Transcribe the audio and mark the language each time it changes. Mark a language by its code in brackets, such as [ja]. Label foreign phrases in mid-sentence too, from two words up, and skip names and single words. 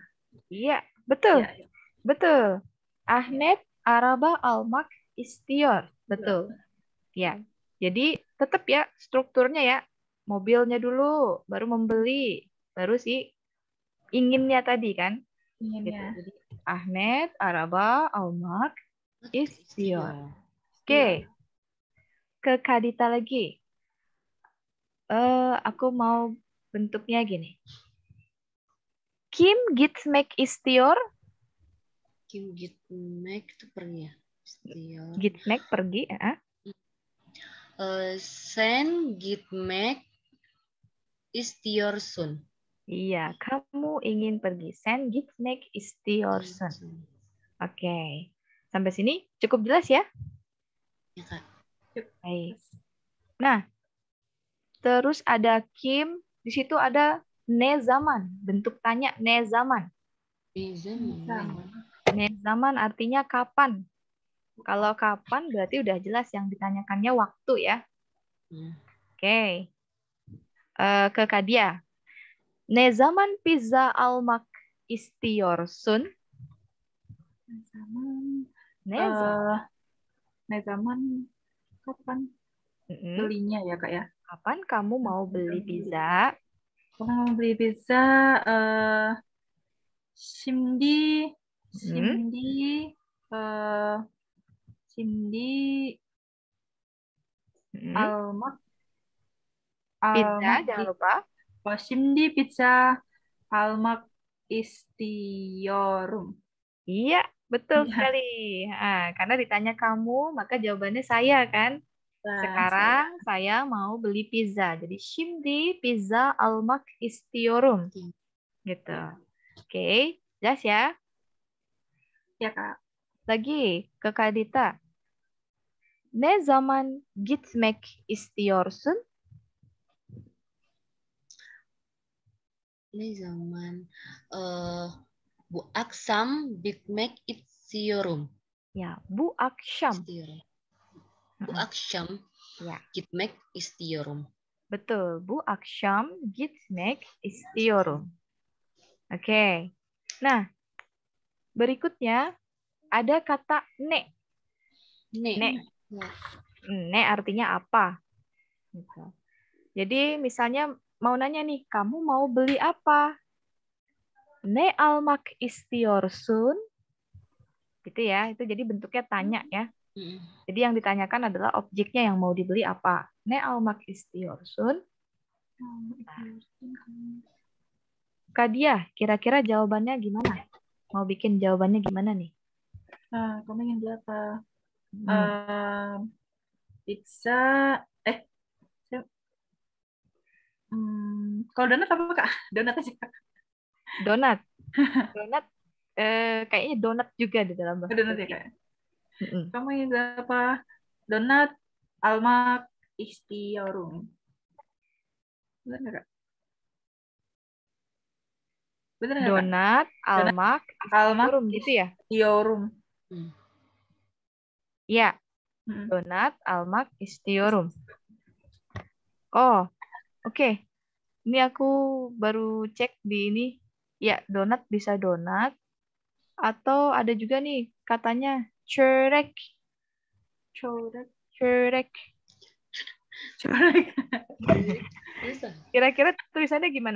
[id] Iya, betul. Ya, ya. Betul. [tr] Ahmed araba almak istiyor. [id] Betul. Ya. Jadi tetap ya strukturnya ya. Mobilnya dulu, baru membeli, baru si inginnya tadi kan. Gitu. Inginnya. [tr] Jadi Ahmed araba almak istiyor. Istiyor. [id] Oke, ke Kadita lagi. Aku mau bentuknya gini. [tr] Kim gitmek istiyor. Kim gitmek [id] itu pergi ya. Istiyor. Gitmek pergi. [tr] Sen gitmek istiyorsun. [id] Iya, kamu ingin pergi. [tr] Sen gitmek istiyorsun. [id] Oke. Sampai sini cukup jelas ya? Ya, Kak. Baik. Nah, terus ada Kim. Di situ ada [tr] ne zaman. [id] Bentuk tanya [tr] ne zaman. Ne zaman [id] artinya kapan. Kalau kapan berarti udah jelas yang ditanyakannya waktu ya. Oke. Ke Kadia. [tr] Ne zaman pizza almak istiyorsun? Ne zaman. Ne zaman [id] kapan belinya ya Kak ya? Kapan kamu mau beli pizza? Kapan mau beli pizza? [tr] Şimdi almak [id] Pizza, jangan lupa. [tr] Şimdi pizza almak istiyorum. [id] Iya, betul Iya. sekali. Karena ditanya kamu, maka jawabannya saya kan. Nah, Sekarang saya mau beli pizza. [tr] Jadi şimdi pizza almak istiyorum. [id] Gitu. Oke, jelas ya? ya Kak. Lagi ke Kak Dita. [tr] Ne zaman gitmek istiyorsun? Ne zaman bu akşam gitmek istiyorum. Ya, bu akşam. Bu akşam [id] Ya, [tr] gitmek istiyorum. [id] betul. [tr] Bu akşam gitmek istiyorum. [id] Oke. Nah, berikutnya ada kata ne. Ne. Ne artinya apa? Gitu. Jadi misalnya mau nanya nih, kamu mau beli apa? [tr] Ne almak istiyorsun? [id] Gitu ya. Itu jadi bentuknya tanya ya. Jadi yang ditanyakan adalah objeknya yang mau dibeli apa. [tr] Ne almak istiyorsun? [id] Kadia, kira-kira jawabannya gimana? Mau bikin jawabannya gimana nih? Nah, kamu ingin beli apa? Pizza. Kalau donat apa Kak? Donat aja Kak. Donat. Donat kayaknya donat juga di dalam bahasa Donat ya Turki. Kak. Kamu ingin beli apa? [tr] Donat almak istiyorum. [id] Benar nggak Kak? Benar nggak Kak? Donat, [tr] almak, istiyorum [id] gitu ya? Istiyorum. [tr] Iya. Donat, almak, istiyorum. [id] Oh, oke. Ini aku baru cek di ini. Ya, donat bisa donat. Atau ada juga nih katanya çörek. Çörek. Kira-kira tulisannya gimana?